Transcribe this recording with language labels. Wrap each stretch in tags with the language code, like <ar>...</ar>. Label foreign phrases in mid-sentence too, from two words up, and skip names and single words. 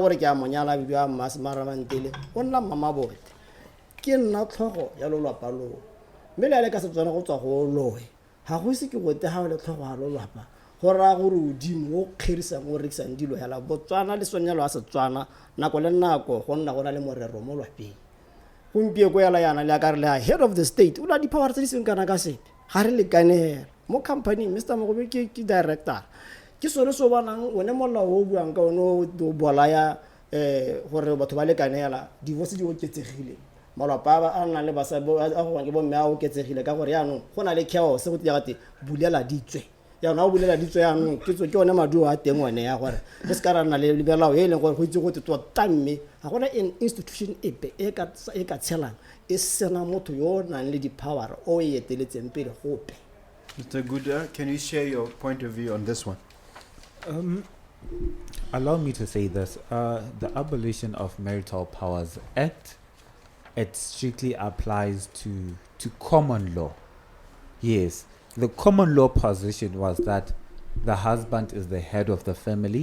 <tn>gore ke a monyala bidio a Maramantele o nna Mmabote ke nna tlhogo ya lolapa loo mme le a le ka Setswana go tswa go loe ga go se ke gote ga o le tlhogo ya lolapa go raya gore odimo o kgerisang o rekisang dilo hela Botswana le sonyalo a Setswana nako le nako go nna go na le morero mo lwapeng gompieko yala yana le a ka re le</tn> <en>head of the state</en> <tn>o na di-power tse di seng kana ka sepe ga re lekanela mo company Mr. Mogobe ke director ke sone se o bonang one molao o buang ka one o bolaya gore batho ba lekanela divorce di oketsegile malapa a nang le basadi a go ke bomme a oketsegile ka gore yaanong go na le chaos go tia bulela ditswe yaanong a bulela ditswe yaanong ke one maduo a teng one ya gore re se ka ra nna le lebelao e leng gore go itse go te tota mme ga gona institution epe e ka tshelang e sena motho yo o nang le di-power o e eteletseng pele gope.</tn> <en>Mr. Kuda, can you share your point of view on this one? Allow me to say this. The Abolition of Marital Powers Act, it strictly applies to common law. Yes, the common law position was that the husband is the head of the family.</en>